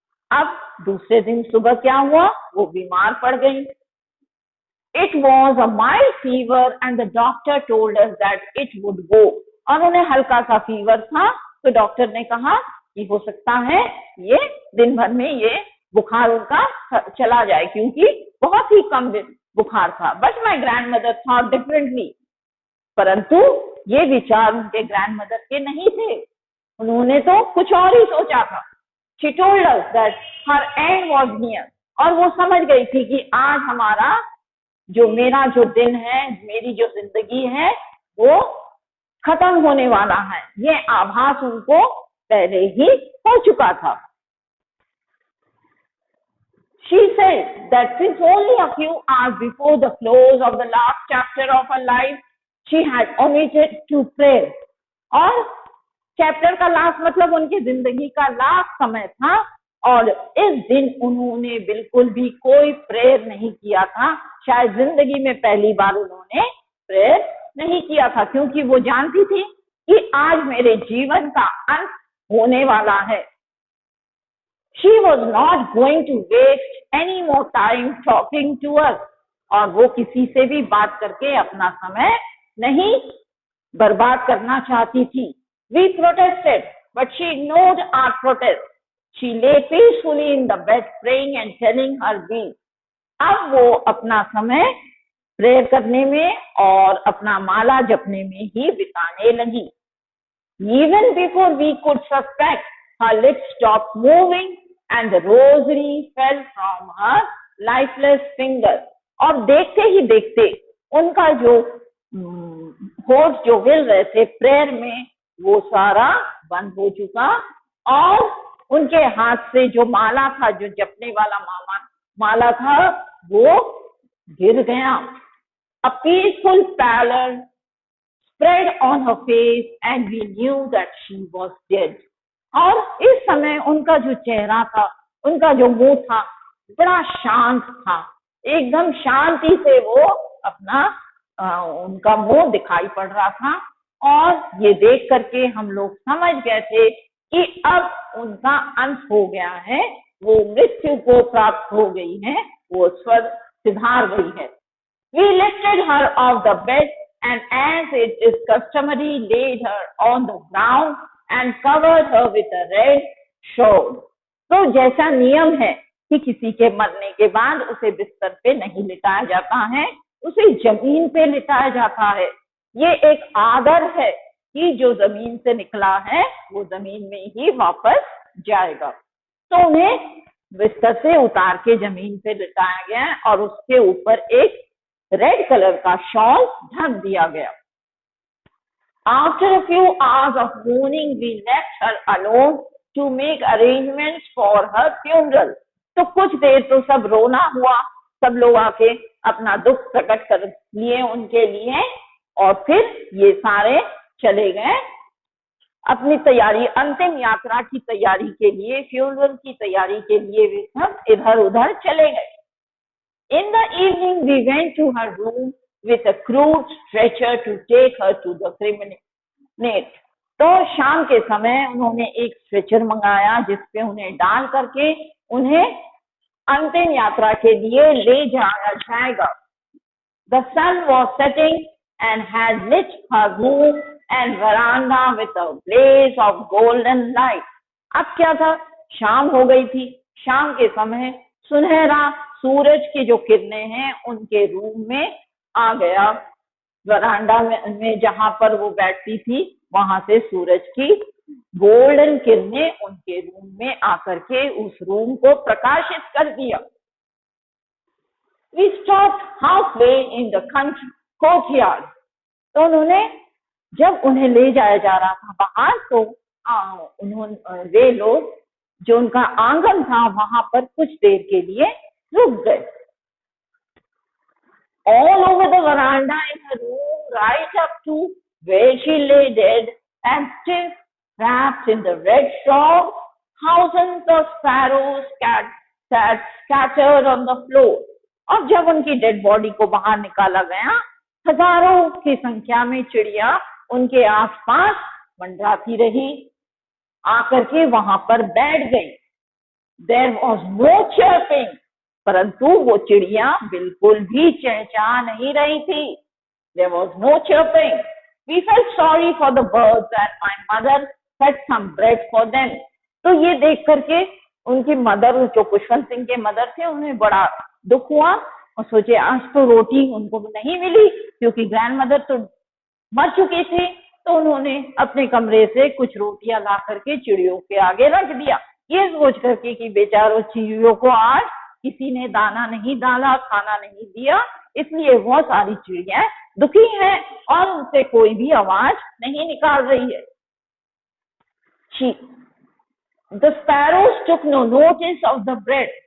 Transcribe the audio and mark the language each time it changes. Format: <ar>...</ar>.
<hi>अब दूसरे दिन सुबह क्या हुआ, वो बीमार पड़ गई।</hi> <en>It was a mild fever and the doctor told us that it would go.</en> <hi>और उन्हें हल्का सा फीवर था तो डॉक्टर ने कहा कि हो सकता है ये दिन भर में ये बुखार उनका चला जाए, क्योंकि बहुत ही कम बुखार था।</hi> <en>but my grandmother thought differently,</en> <hi>परंतु ये विचार उनके ग्रैंडमदर के नहीं थे, उन्होंने तो कुछ और ही सोचा था।</hi> <en>She told us that her end was near.</en> <hi>और वो समझ गई थी कि आज मेरा जो दिन है, मेरी जो जिंदगी है, वो खत्म होने वाला है। ये आभास उनको पहले ही हो चुका था।</hi> <en>She said that since only a few hours before the close of the last chapter of her life, she had omitted to pray.</en> <hi>और चैप्टर का लास्ट मतलब उनकी जिंदगी का लास्ट समय था और इस दिन उन्होंने बिल्कुल भी कोई प्रेयर नहीं किया था। शायद जिंदगी में पहली बार उन्होंने प्रेयर नहीं किया था, क्योंकि वो जानती थी कि आज मेरे जीवन का अंत होने वाला है।</hi> <en>She was not going to waste any more time talking to us.</en> <hi>और वो किसी से भी बात करके अपना समय नहीं बर्बाद करना चाहती थी।</hi> <en>We protested, but she ignored our protest. She lay peacefully in the bed praying and telling her beads.</en> <hi>अब वो अपना समय प्रेयर करने में और अपना माला जपने में ही बिताने लगी।</hi> <en>Even before we could suspect, her lips stopped moving and the rosary fell from her lifeless fingers.</en> <hi>और देखते ही देखते उनका जो होठ जो हिल रहे थे प्रेयर में, वो सारा बंद हो चुका और उनके हाथ से जो माला था, जो जपने वाला माला था, वो गिर गया। A peaceful pallor spread on her face and we knew that she was dead. और इस समय उनका जो चेहरा था, उनका जो मुंह था, बड़ा शांत था। एकदम शांति से वो अपना उनका मुंह दिखाई पड़ रहा था और ये देख करके हम लोग समझ गए थे कि अब उनका अंत हो गया है, वो मृत्यु को प्राप्त हो गई है, वो स्वर्ग सिधार गई है।</hi> <en>We lifted her off the bed and as it is customary laid her on the ground and covered her with a red shawl.</en> <hi>तो जैसा नियम है कि किसी के मरने के बाद उसे बिस्तर पे नहीं लिटाया जाता है, उसे जमीन पे लिटाया जाता है। ये एक आदर है कि जो जमीन से निकला है वो जमीन में ही वापस जाएगा। तो उन्हें बिस्तर से उतार के जमीन पे लिटाया गया और उसके ऊपर एक रेड कलर का शॉल ढक दिया गया।</hi> <en>After a few hours of mourning, we left her alone to make arrangements for her funeral.</en> <hi>तो कुछ देर तो सब रोना हुआ, सब लोग आके अपना दुख प्रकट कर लिए उनके लिए और फिर ये सारे चले गए अपनी तैयारी, अंतिम यात्रा की तैयारी के लिए, फ्यूनरल की तैयारी के लिए वे सब इधर उधर चले गए।</hi> <en>In the evening, we went to her room with a crude stretcher to take her to the crematory.</en> <hi>तो शाम के समय उन्होंने एक स्ट्रेचर मंगाया जिसपे उन्हें डाल करके उन्हें अंतिम यात्रा के लिए ले जाया जाएगा।</hi> <en>The sun was setting and had lit her room and veranda with a blaze of golden light.</en> <hi>अब क्या था, शाम हो गई थी। शाम के समय सुनहरा सूरज की जो किरणें हैं उनके रूम में आ गया। वरांडा में जहां पर वो बैठती थी वहां से सूरज की गोल्डन किरणें उनके रूम में आकर के उस रूम को प्रकाशित कर दिया।</hi> <en>We stopped halfway in the courtyard.</en> <hi>तो उन्होंने जब उन्हें ले जाया जा रहा था बाहर तो उन्होंने वे लोग जो उनका आंगन था वहां पर कुछ देर के लिए रुक गए.</hi> <en>All over the veranda in her room, right up to where she lay dead and still wrapped in the red shawl, thousands of sparrows sat scattered on the floor.</en> <hi>अब जब उनकी डेड बॉडी को बाहर निकाला गया, हजारों की संख्या में चिड़िया उनके आसपास मंडराती रही, आकर के वहां पर बैठ गई.</hi> <en>There was no chirping,</en> <hi>परंतु वो चिड़िया बिल्कुल भी चहचहा नहीं रही थी.</hi> <en>There was no chirping. We felt sorry for the birds and my mother had some bread for them.</en> <hi>तो ये देख करके उनकी मदर, जो पुष्पवंत सिंह के मदर थे, उन्हें बड़ा दुख हुआ और सोचे आज तो रोटी उनको नहीं मिली क्योंकि ग्रैंडमदर तो मर चुकी थी. तो उन्होंने अपने कमरे से कुछ रोटियां ला करके चिड़ियों के आगे रख दिया, ये सोच करके कि बेचारों चिड़ियों को आज किसी ने दाना नहीं डाला, खाना नहीं दिया, इसलिए बहुत सारी चिड़िया दुखी हैं और उनसे कोई भी आवाज नहीं निकाल रही है.</hi> <en>The sparrows took no notice of the bread.</en>